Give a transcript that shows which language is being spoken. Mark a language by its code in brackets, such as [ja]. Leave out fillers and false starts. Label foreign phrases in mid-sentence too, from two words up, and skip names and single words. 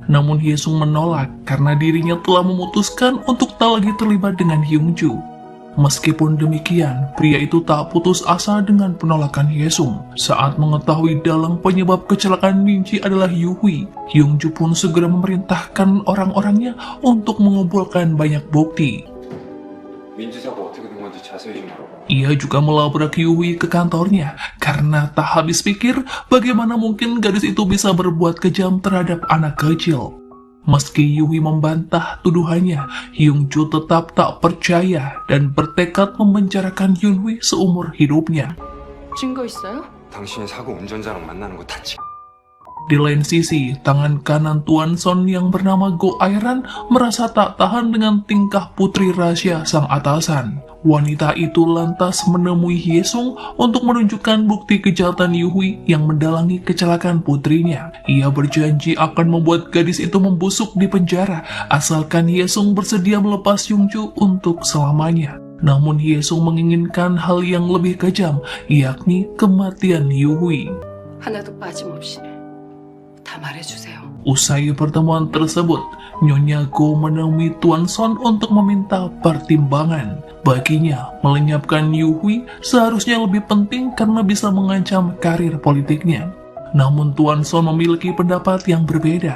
[id] Namun Hyesung menolak karena dirinya telah memutuskan untuk tak lagi terlibat dengan Hyungju. Meskipun demikian, pria itu tak putus asa dengan penolakan Hyesung. Saat mengetahui dalang penyebab kecelakaan Minji adalah Yui, Hyungju pun segera memerintahkan orang-orangnya untuk mengumpulkan banyak bukti. [ko] 민지 사고 어떻게 된 건지 자세히 좀 물어봐. [id] Ia juga melabrak Yui ke kantornya karena tak habis pikir bagaimana mungkin gadis itu bisa berbuat kejam terhadap anak kecil. Meski Yui membantah tuduhannya, Hyungju tetap tak percaya dan bertekad memenjarakan Yunhui seumur hidupnya. [ko] 증거 있어요? 당신이 사고 운전자랑 만나는 거 다 [id] Di lain sisi, tangan kanan Tuan Son yang bernama Go Airan merasa tak tahan dengan tingkah putri rahasia sang atasan. Wanita itu lantas menemui Hyesung untuk menunjukkan bukti kejahatan Yui yang mendalangi kecelakaan putrinya. Ia berjanji akan membuat gadis itu membusuk di penjara, asalkan Hyesung bersedia melepas Hyungju untuk selamanya. Namun Hyesung menginginkan hal yang lebih kejam, yakni kematian Yui. [ko] 하나도 빠짐없이 다 말해주세요. [id] Usai pertemuan tersebut, Nyonya Go menemui Tuan Son untuk meminta pertimbangan. Baginya, melenyapkan Yui seharusnya lebih penting karena bisa mengancam karir politiknya. Namun Tuan Son memiliki pendapat yang berbeda.